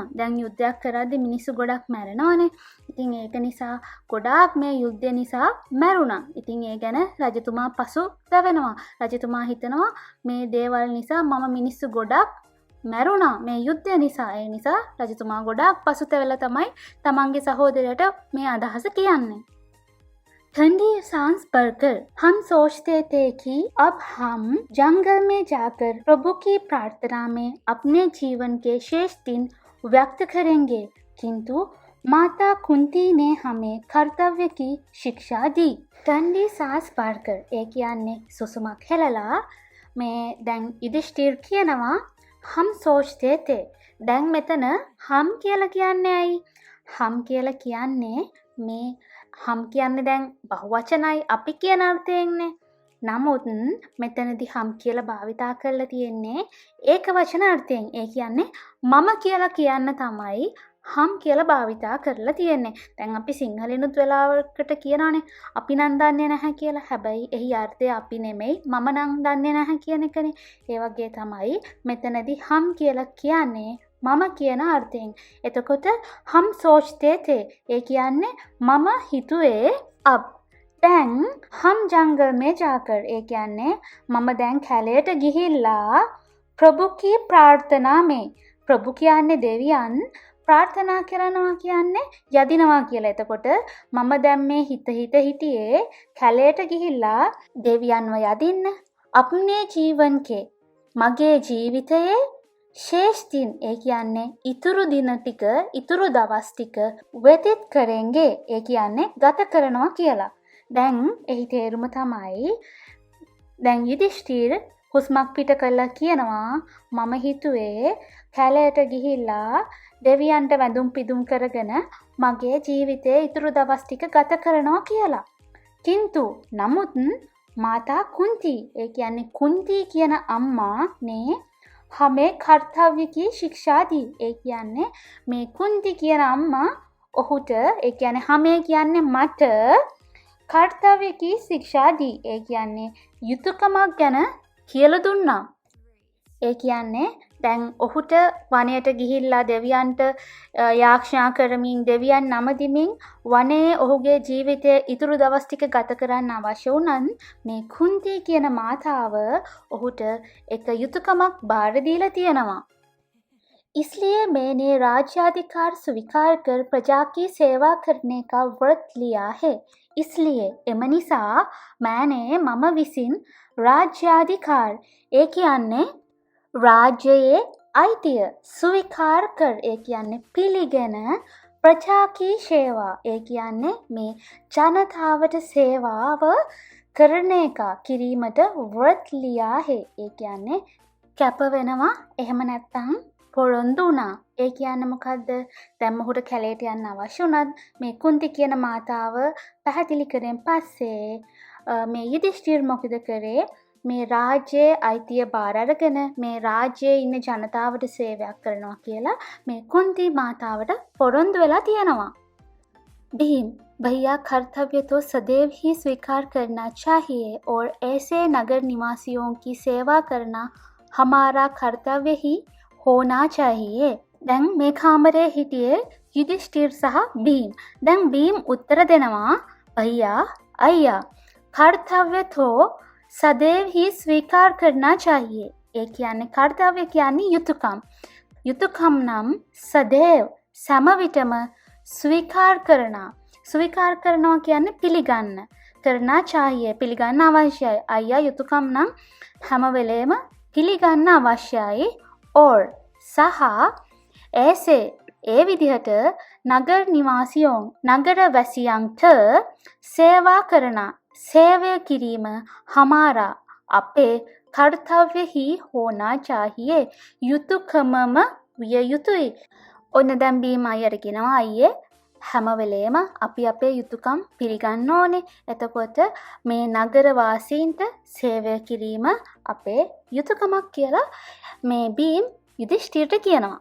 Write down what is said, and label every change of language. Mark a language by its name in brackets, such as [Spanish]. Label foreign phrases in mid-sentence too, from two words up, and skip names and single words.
[Sinhala] දැන් යුද්ධයක් කරද්දී මිනිස්සු ගොඩක් මැරෙනවානේ. ඉතින් ඒක නිසා ගොඩාක් මේ යුද්ධය නිසා මැරුණා. ඉතින් ඒ ගැන රජතුමා පසුතැවෙනවා. රජතුමා හිතනවා මේ දේවල් නිසා මම මිනිස්සු ගොඩක් මැරුණා මේ යුද්ධය නිසා. ඒ නිසා රජතුමා ගොඩාක් පසුතැවෙලා තමයි තමන්ගේ සහෝදරයට මේ අදහස කියන්නේ. [Hindi] ठंडी सांस भरकर हम सोचते थे कि अब हम जंगल में जाकर प्रभु की प्रार्थना में अपने जीवन के शेष दिन व्यक्त करेंगे, किंतु माता कुंती ने हमें कर्तव्य की शिक्षा दी. ठंडी सांस भरकर एक यानी [Sinhala] සුසුමක් හෙළලා [Hindi] में [Sinhala] දැන් යුධිෂ්ඨිර් කියනවා [Hindi] हम सोचते थे. [Sinhala] දැන් මෙතන हम කියලා කියන්නේ ඇයි? हम කියලා කියන්නේ මේ हम කියන්නේ දැන් බහුවචනයි අපි කියන අර්ථයෙන්නේ. නමුත් මෙතනදී हम කියලා භාවිතා කරලා තියෙන්නේ ඒක වචන අර්ථයෙන්. ඒ කියන්නේ මම කියලා කියන්න තමයි हम කියලා භාවිතා කරලා තියෙන්නේ. දැන් අපි සිංහලෙනුත් වෙලාවකට කියනවානේ අපි නම් දන්නේ නැහැ කියලා. හැබැයි එහි අර්ථය අපි නෙමෙයි මම නම් දන්නේ නැහැ කියන එකනේ. ඒ වගේ තමයි මෙතනදී हम කියලා කියන්නේ මම කියන අර්ථයෙන්. එතකොට [Hindi] हम सोचते थे [Sinhala] ඒ කියන්නේ මම හිතුවේ अब. දැන් [Hindi] हम जंगल में जाकर [Sinhala] ඒ කියන්නේ මම දැන් කැලේට ගිහිල්ලා [Hindi] प्रभु की प्रार्थना में प्रभु [Sinhala] කියන්නේ දෙවියන් ප්‍රාර්ථනා කරනවා කියන්නේ යදිනවා කියලා. එතකොට මම දැන් මේ හිටියේ කැලේට ගිහිල්ලා දෙවියන්ව යදින්න. අපේ ජීවන के මගේ ජීවිතයේ [Hindi] शेष दिन [Sinhala] ඒ කියන්නේ ඉතුරු දින ටික ඉතුරු දවස් ටික [Hindi] व्यतीत करेंगे [Sinhala] ඒ කියන්නේ ගත කරනවා කියලා. දැන් එහි තේරුම තමයි දැන් යුධිෂ්ඨිර් හුස්මක් පිට කළා කියනවා මම හිතුවේ කැලයට ගිහිල්ලා දෙවියන්ට වැඳුම් පිදුම් කරගෙන මගේ ජීවිතයේ ඉතුරු දවස් ටික ගත කරනවා කියලා. කින්තු නමුත් මාතා කුන්ති ඒ කියන්නේ කුන්ති කියන අම්මා නේ [Hindi] हमें कर्तव्य की शिक्षा दी. [Sinhala] ඒ කියන්නේ මේ කුන්ති කියන අම්මා ඔහුට ඒ කියන්නේ हमें කියන්නේ මට [Hindi] कर्तव्य की शिक्षा दी. [Sinhala] ඒ කියන්නේ යුතුයකමක් ගැන කියලා දුන්නා. ඒ කියන්නේ දැන් ඔහුට වනයට ගිහිල්ලා දෙවියන්ට යාඥා කරමින් දෙවියන් නමදිමින් වනයේ ඔහුගේ ජීවිතය ඉතුරු දවස් ටික ගත කරන්න අවශ්‍ය වුණත් මේ කුන්ති කියන මාතාව ඔහුට එක යුතුයකමක් බාර දීලා තියෙනවා. [Hindi] इसलिए मैंने राज्याधिकार स्वीकार कर प्रजा की सेवा करने का व्रत लिया है. [Sinhala] इसलिए එම නිසා मैंने මම විසින් राज्याधिकार ඒ කියන්නේ රාජ්‍යයේ අයිතිය ස්වීකාර කර ඒ කියන්නේ පිළිගෙන [Hindi] प्रजा की सेवा [Sinhala] ඒ කියන්නේ මේ ජනතාවට සේවාව කරන එක කිරීමට [Hindi] व्रत लिया है. [Sinhala] ඒ කියන්නේ කැප වෙනවා. එහෙම නැත්නම් පොරොන්දු වුණා. ඒ කියන්නේ මොකද්ද? දැන් මොහුට කැලේට යන්න අවශ්‍ය වුණත් මේ කුන්ති කියන මාතාව පැහැදිලි කරෙන් පස්සේ මේ යුධිෂ්ඨිර මොකද කරේ? මේ රාජ්‍යයේ අයිතිය බාර අරගෙන මේ රාජ්‍යයේ ඉන්න ජනතාවට සේවයක් කරනවා කියලා මේ කුන්ති මාතාවට පොරොන්දු වෙලා තියෙනවා. [Hindi] भीम भैया कर्तव्य तो सदैव ही स्वीकार करना चाहिए और ऐसे नगर निवासियों की सेवा करना हमारा कर्तव्य ही होना चाहिए. [Sinhala] දැන් මේ කාමරේ හිටියේ යුධිෂ්ඨිර සහ भीम. දැන් भीम උත්තර දෙනවා भैया අයියා [Hindi] कर्तव्य तो सदैव ही स्वीकार करना चाहिए. [Sinhala] ඒ කියන්නේ कर्तव्य කියන්නේ යුතුයකම්. යුතුයකම් නම් සදේව සම විටම ස්වීකාර කරනවා කියන්නේ පිළිගන්න. [Hindi] करना चाहिए [Sinhala] පිළිගන්න අවශ්‍යයි. අයියා යුතුයකම් නම් හැම වෙලේම පිළිගන්න අවශ්‍යයි. और සහ ऐसे ඒ විදිහට [Hindi] नगर निवासियों [Sinhala] නගර වැසියන්ට සේවා කරන සේවය කිරීම हमारा අපේ [Hindi] कर्तव्य ही होना चाहिए [Sinhala] යුතුයකමම විය යුතුයි. ඔන්න දැන් බීම අයියට කියනවා අයියේ හැම වෙලේම අපි අපේ යුතුයකම් පිළිගන්න ඕනේ. එතකොට මේ නගර වාසීන්ට සේවය කිරීම අපේ යුතුයකමක් කියලා මේ බීම් युधिष्ठिर කියනවා.